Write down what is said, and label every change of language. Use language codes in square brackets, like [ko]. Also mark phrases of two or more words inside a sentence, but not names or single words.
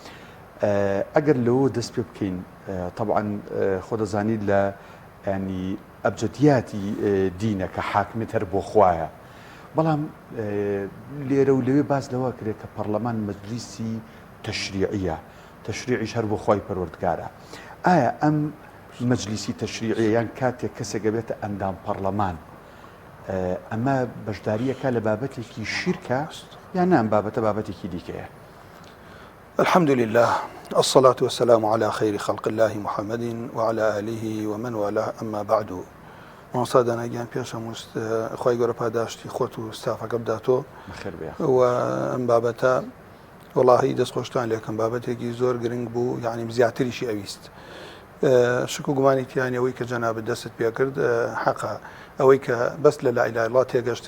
[ckb] ئەگەر لەوە دەست پێ بکەین طبعاً خۆ دەزانید لە ینی ئەبجەدیاتی دینە کە حاکمیت هەر بۆ خوایە، بەڵام لێرە و لەوێ باز لەوە کرێت کە پەرلەمان مەجلیسی تەشریعیە، تەشریعیش هەر بۆ خوای پەروەردگارە. ئایا ئەم مەجلیسی تەشریعیە یان کاتێک کەسێک بێتە ئەندام پەرلەمان ئەمە بەشداریەکە لە بابەتێکی شیرکە یان نام بابەتە بابەتێکی دیکەیە؟ [ar] الحمد لله الصلاة والسلام على خير خلق الله محمد وعلى آله ومن والاه أما بعد. [ckb] مامۆستا داناگیان پێشەموست خۆی گەورە پاداشتی خۆت و ستافەکە بداتۆ و ئەم بابەتە وەڵاهی دەستخۆشتان لێکم بابەتێکی زۆر گرنگ بوو، یعنی زیاتریشی ئەویست. شک و گومانی تیانی ئەوەی کە جەنابەت دەست پێ کرد حەقا ئەوەی کە بەس لە [ar] لا ئیلاها ئیلڵا [ckb] تێگەشت